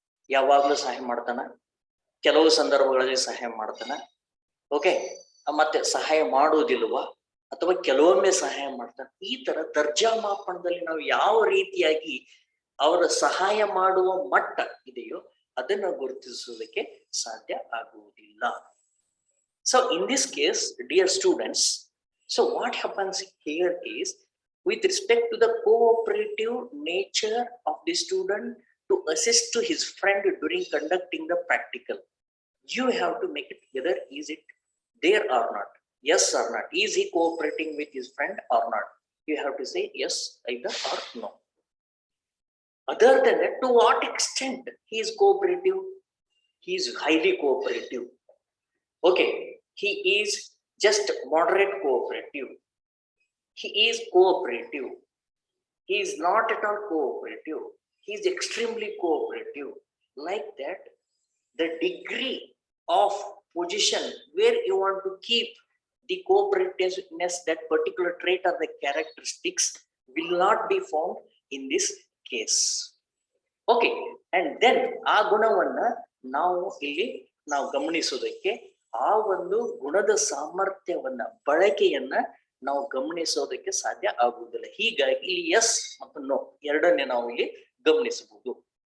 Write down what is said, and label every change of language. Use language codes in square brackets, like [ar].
[kn] ಯಾವಾಗ್ಲೂ ಸಹಾಯ ಮಾಡ್ತಾನ, ಕೆಲವು ಸಂದರ್ಭಗಳಲ್ಲಿ ಸಹಾಯ ಮಾಡ್ತಾನ, ಓಕೆ, ಮತ್ತೆ ಸಹಾಯ ಮಾಡುವುದಿಲ್ವಾ, ಅಥವಾ ಕೆಲವೊಮ್ಮೆ ಸಹಾಯ ಮಾಡ್ತಾನೆ. ಈ ತರ ದರ್ಜಾ ಮಾಪನದಲ್ಲಿ ನಾವು ಯಾವ ರೀತಿಯಾಗಿ ಅವರ ಸಹಾಯ ಮಾಡುವ ಮಟ್ಟ ಇದೆಯೋ ಅದನ್ನ ಗುರುತಿಸುವುದಕ್ಕೆ ಸಾಧ್ಯ ಆಗುವುದಿಲ್ಲ. [en] So in this case, dear students, so what happens here is, with respect to the cooperative nature of the student to assist to his friend during conducting the practical, you have to make it whether is it there or not, yes or not. Is he cooperating with his friend or not? You have to say yes, either or no. Other than that, to what extent he is cooperative? He is highly cooperative. Okay, he is just moderate cooperative. He is cooperative. He is not at all cooperative. He is extremely cooperative. Like that, the degree of position where you want to keep the cooperativeness, that particular trait or the characteristics will not be found in this case. Okay, and then [kn] ಆ ಗುಣವನ್ನ ನಾವು ಇಲ್ಲಿ ಗಮನಿಸೋದಕ್ಕೆ, ಆ ಒಂದು ಗುಣದ ಸಾಮರ್ಥ್ಯವನ್ನ, ಬಳಕೆಯನ್ನ ನಾವು ಗಮನಿಸೋದಕ್ಕೆ ಸಾಧ್ಯ ಆಗುವುದಿಲ್ಲ. ಹೀಗಾಗಿ ಇಲ್ಲಿ ಎಸ್ ಮತ್ತು ನೋ ಎರಡನ್ನೇ ನಾವು ಇಲ್ಲಿ ಗಮನಿಸಬಹುದು.